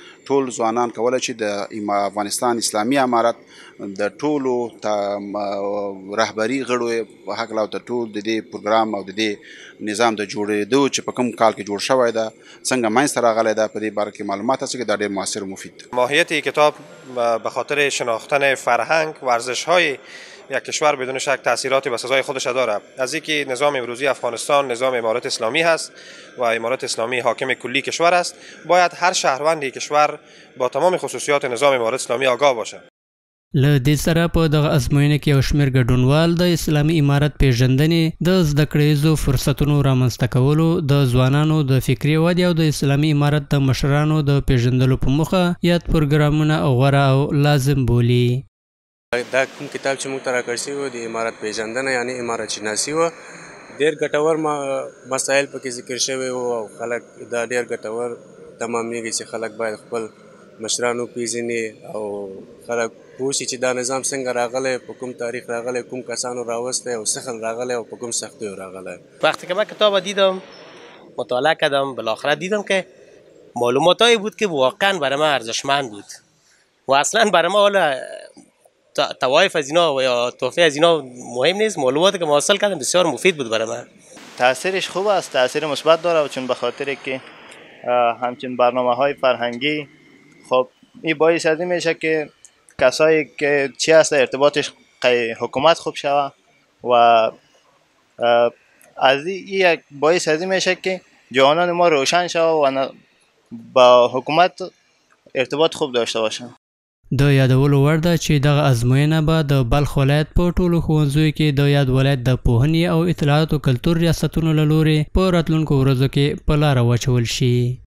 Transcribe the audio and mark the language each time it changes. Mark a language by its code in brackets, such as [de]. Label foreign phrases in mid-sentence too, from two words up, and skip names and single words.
[ps] ټول ځوانان کولی شي د افغانستان اسلامي امارت د ټولو رهبري غړو په هکله او د ټول د دې پروګرام او د دې نظام د جوړېدو چې په کوم کال کې جوړ شوی ده څنګه منځته راغلی ده په دې باره کې معلومات حاصل کړي. دا ډیر موثر و مفید ده. [fa] ماهیت کتاب به خاطر شناختن فرهنگ ورزش‌های یک کشور بدون شک تاثیراتی به سزای خودش داره. از اینکه نظام امروزی افغانستان نظام امارت اسلامی هست و امارت اسلامی حاکم کلی کشور است، باید هر شهروند کشور با تمام خصوصیات نظام امارت اسلامی آگاه باشه. [ps] له دې سره په دغه ازموینه کې یو شمېر ګډونوال د اسلامي امارت پیژندنې د زده کړیزو فرصتونو رامنځته کولو، د ځوانانو د فکري ودې او د اسلامي امارت د مشرانو د پیژندلو په موخه یاد پروګرامونه غوره او لازم بولي. دا کوم کتاب چې موږ ته راکړی شوی و د عمارت پیژندنه یعنی عمارت شناسي و، ډېر ګټور مسایل پکې ذکر شوي وو او خلک دا ډېر ګټور تمامېږي چې خلک باید خپل مشران وپېژني او خلک پوه شي چې دا نظام څنګه راغلی، په کوم تاریخ راغلی، کوم کسانو راوستی او څه راغلی او په کوم سختیو راغلی. [fa] وقتی که من کتاب دیدم مطالعه کردم بالاخره دیدم که معلوماتایی بود که واقعا برای من ارزشمند بود و اصلا برای ما حالا توایف از اینا و یا توفیه از اینا مهم نیست. معلوماتی که ما حاصل کردم بسیار مفید بود برای من. تاثیرش خوب است، تاثیر مثبت داره چون به خاطر که همچین برنامه‌های فرهنگی خب این باعث از این میشه که کسایی که چی هست ارتباطش حکومت خوب شود و از این باعث از این میشه که جوانان ما روشن شود و با حکومت ارتباط خوب داشته باشن. [ps] د یادولو وړ ده چې دغه ازموینه به د بلخ ولایت په ټولو ښوونځیو کې د یاد ولایت د پوهنې او اطلاعاتو کلتور ریاستونو له لورې په راتلونکو ورځو کې په لاره واچول شي.